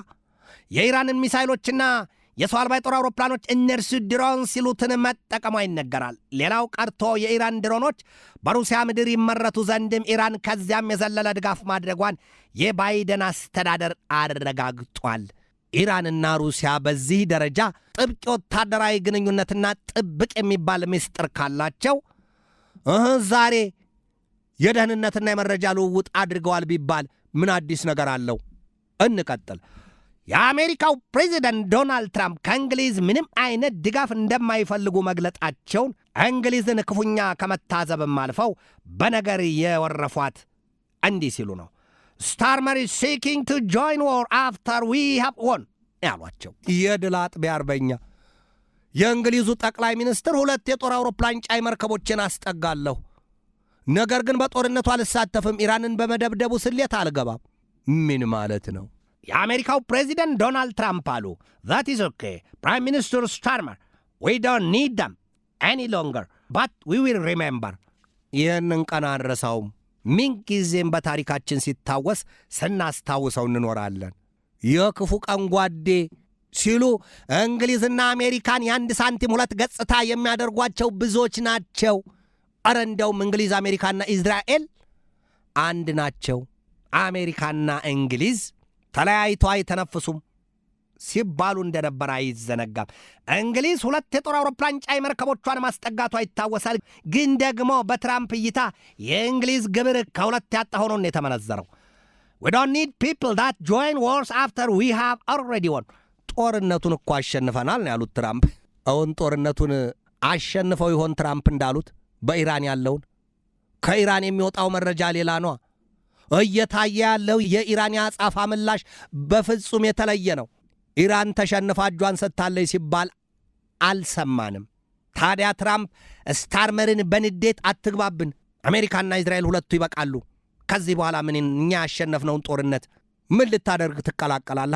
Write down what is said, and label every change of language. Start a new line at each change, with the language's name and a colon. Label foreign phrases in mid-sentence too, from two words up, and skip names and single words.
Amharic: ጦርነቷ የኢራንን ሚሳይሎችና የሰው አልባ የጦር አውሮፕላኖች እነርሱ ድሮን ሲሉትን መጠቀሟ ይነገራል። ሌላው ቀርቶ የኢራን ድሮኖች በሩሲያ ምድር ይመረቱ ዘንድም ኢራን ከዚያም የዘለለ ድጋፍ ማድረጓን የባይደን አስተዳደር አረጋግጧል። ኢራንና ሩሲያ በዚህ ደረጃ ጥብቅ ወታደራዊ ግንኙነትና ጥብቅ የሚባል ምስጢር ካላቸው ዛሬ የደህንነትና የመረጃ ልውውጥ አድርገዋል ቢባል ምን አዲስ ነገር አለው? እንቀጥል። የአሜሪካው ፕሬዚደንት ዶናልድ ትራምፕ ከእንግሊዝ ምንም አይነት ድጋፍ እንደማይፈልጉ መግለጣቸውን እንግሊዝን ክፉኛ ከመታዘብም አልፈው በነገር የወረፏት እንዲህ ሲሉ ነው። ስታርመር
English: is seeking to join war after we have won
Amharic: ያሏቸው የድል አጥቢያ አርበኛ የእንግሊዙ ጠቅላይ ሚኒስትር 2 የጦር አውሮፕላን ጫይ መርከቦችን አስጠጋለሁ፣ ነገር ግን በጦርነቱ አልሳተፍም፣ ኢራንን በመደብደቡ ስሌት አልገባም። ምን ማለት ነው? የአሜሪካው ፕሬዚደንት ዶናልድ ትራምፕ አሉ
English: that is okay prime minister starmer we don't need them any longer but we will remember
Amharic: ይህንን ቀን አንረሳውም፣ ምንጊዜም በታሪካችን ሲታወስ ስናስታውሰው እንኖራለን። የክፉ ቀን ጓዴ ሲሉ እንግሊዝና አሜሪካን የአንድ ሳንቲም 2 ገጽታ የሚያደርጓቸው ብዙዎች ናቸው። ኧረ እንደውም እንግሊዝ አሜሪካና እስራኤል አንድ ናቸው። አሜሪካና እንግሊዝ ተለያይቶ አይተነፍሱም ሲባሉ እንደነበር አይዘነጋም። እንግሊዝ 2 የጦር አውሮፕላን ጫይ መርከቦቿን ማስጠጋቷ ይታወሳል። ግን ደግሞ በትራምፕ እይታ የእንግሊዝ ግብር ከ2 ያጣ ሆኖ ነው የተመነዘረው።
English: we don't need people that join wars after we have already won
Amharic: ጦርነቱን እኮ አሸንፈናል ነው ያሉት ትራምፕ። አሁን ጦርነቱን አሸንፈው ይሆን ትራምፕ እንዳሉት በኢራን ያለውን? ከኢራን የሚወጣው መረጃ ሌላ ነው። እየታየ ያለው የኢራን ያጻፋ ምላሽ በፍጹም የተለየ ነው። ኢራን ተሸንፋ እጇን ሰጥታለች ሲባል አልሰማንም። ታዲያ ትራምፕ ስታርመርን በንዴት አትግባብን፣ አሜሪካና እስራኤል ሁለቱ ይበቃሉ፣ ከዚህ በኋላ ምን እኛ ያሸነፍነውን ጦርነት ምን ልታደርግ ትቀላቀላለህ?